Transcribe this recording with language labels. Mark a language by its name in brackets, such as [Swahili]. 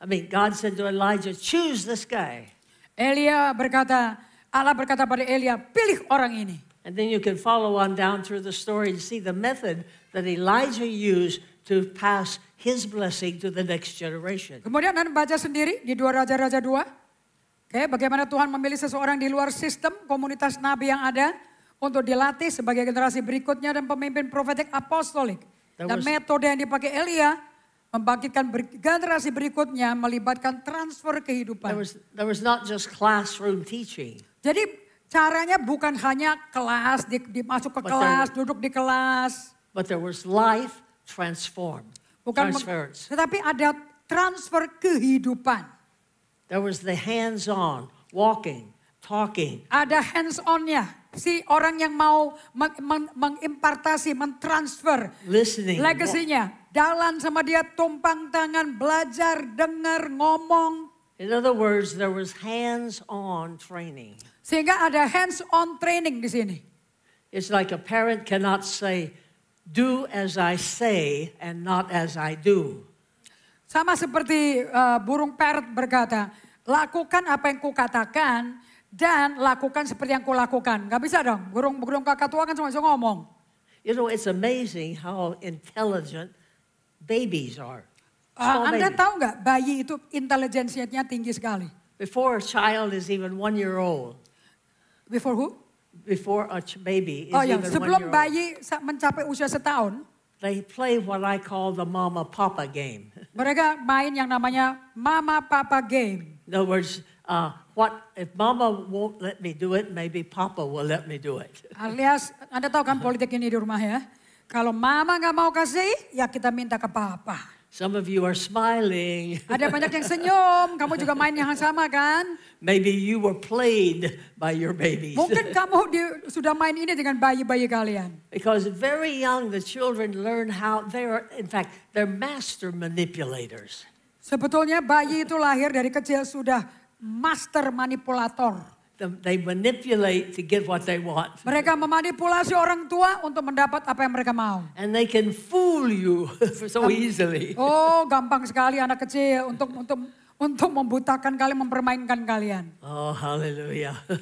[English] God said to Elijah, choose this guy. [Indonesian] Allah berkata pada Elia, pilih orang ini. [English] And then you can follow on down through the story and see the method that Elijah used to pass his blessing to the next generation. [Indonesian] Kemudian Anda baca sendiri di 2 Raja-Raja 2. Oke, bagaimana Tuhan memilih seseorang di luar sistem komunitas nabi yang ada untuk dilatih sebagai generasi berikutnya dan pemimpin profetik apostolik. Dan metode yang dipakai Elia membangkitkan generasi berikutnya, melibatkan transfer kehidupan. [English] There was not just classroom teaching. [Indonesian] Jadi caranya bukan hanya kelas, masuk ke kelas, duduk di kelas. [English] But there was life transformed. Transference. [Indonesian] Tetapi ada transfer kehidupan. [English] There was the hands-on, walking, talking. [Indonesian] Ada hands-on-nya. Si orang yang mau mengimpartasi, mentransfer [English] listening, [Indonesian] legasinya jalan sama dia, tumpang tangan, belajar, dengar, ngomong. [English] In other words, there was hands-on training. [Indonesian] Sehingga ada hands-on training di sini. [English] It's like a parent cannot say, do as I say and not as I do. [Indonesian] Sama seperti burung parrot berkata, lakukan apa yang kukatakan dan lakukan seperti yang kulakukan. Gak bisa dong, burung kakatua kan cuma bisa ngomong. [English] You know, it's amazing how intelligent babies are. [Indonesian] Anda tahu nggak bayi itu intelijensinya tinggi sekali. [English] Before a child is even 1 year old. Before who? Before a baby is [Indonesian] ya, [English] even 1 year [Indonesian] sebelum [English] old. [Indonesian] bayi mencapai usia setahun, [English] They play what I call the mama-papa game. [Indonesian] mereka main yang namanya mama papa game. [English] In other words, if mama won't let me do it, maybe papa will let me do it. [Indonesian] Alias, Anda tahu kan politik ini di rumah ya. Kalau mama nggak mau kasih, ya kita minta ke papa. [English] Some of you are smiling. [Indonesian] Ada banyak yang senyum, kamu juga main yang sama kan? [English] Maybe you were played by your babies. [Indonesian] Mungkin kamu sudah main ini dengan bayi-bayi kalian. [English] Because very young, the children learn how they're master manipulators. [Indonesian] Sebetulnya bayi itu lahir dari kecil sudah master manipulator. [English] They manipulate to get what they want. [Indonesian] Mereka memanipulasi orang tua untuk mendapat apa yang mereka mau. [English] And they can fool you so easily. [Indonesian] Oh, gampang sekali anak kecil untuk membutakan kalian, mempermainkan kalian. [English] Oh, hallelujah.